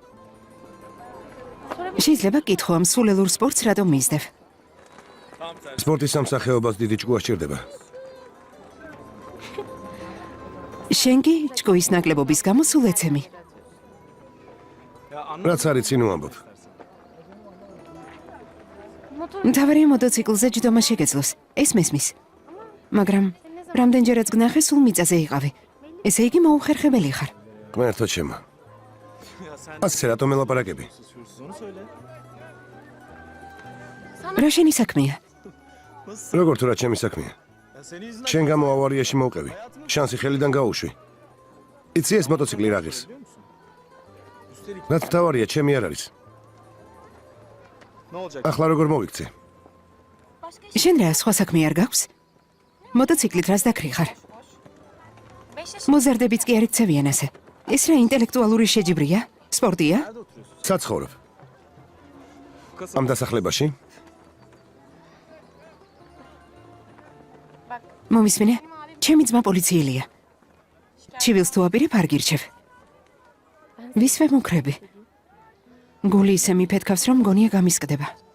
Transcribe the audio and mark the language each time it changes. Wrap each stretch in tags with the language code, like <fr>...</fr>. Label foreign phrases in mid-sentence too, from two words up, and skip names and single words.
<ka>შეიძლება კითხო ამ სულელურ სპორტს რატომ მისდევ?</ka> <tr>Tam tersi.</tr> <ka>სპორტის სამსახეობას დიდი ჭკუა სჭირდება. შენ კი ჭკუის ნაკლებობის გამო სულ ეცემი.</ka> <tr>Ya anlat.</tr> <ka>რაც არის წინ ვამბობ. მთავარია მოტოციკლზე ჯდომა შეგეძლოს. ეს მესმის. მაგრამ რამდენჯერაც გნახე სულ მიწაზე იყავი. ესე იგი მოუხერხებელი ხარ. ღმერთო ჩემო.</ka> <tr>Ya sen</tr> <ka>ასე რატომ ელაპარაკები?</ka> <tr>susuyorsun onu söyle.</tr> <ka>რა შენი საქმეა?</ka> <tr>Nasıl?</tr> <ka>როგორ თუ რა ჩემი საქმეა?</ka> <tr>Ya senin yüzünden</tr> <ka>შენ გამო ავარიაში მოვყევი. შანსი ხელიდან გაუშვი. იცი ეს მოტოციკლი რა ღირს?</ka> <tr>biliyor musun? Üstelik</tr> <ka>რაც თავარია, ჩემი არ არის.</ka> <tr>ne olacak?</tr> <ka>ახლა როგორ მოვიქცე? შენ რა სხვა საქმე არ გაქვს? მოტოციკლით რას დაკრი ხარ? მოზარდებიც კი არ იცევიან ასე. ეს რა ინტელექტუალური შეჯიბრია? სპორტია?</ka> <tr>Nerede oturuyorsun?</tr> <ka>საცხოვრობ.</ka> <tr>Kasap.</tr> <ka>ამ დასახლებაში? მომისმინე? ჩემი ძმა პოლიციელია. ჩივილს თუ აპირებ არ გირჩევ. ვისვე მუქრები. გული ისე მიფეთქავს, რომ მგონია გამისკდება.</ka>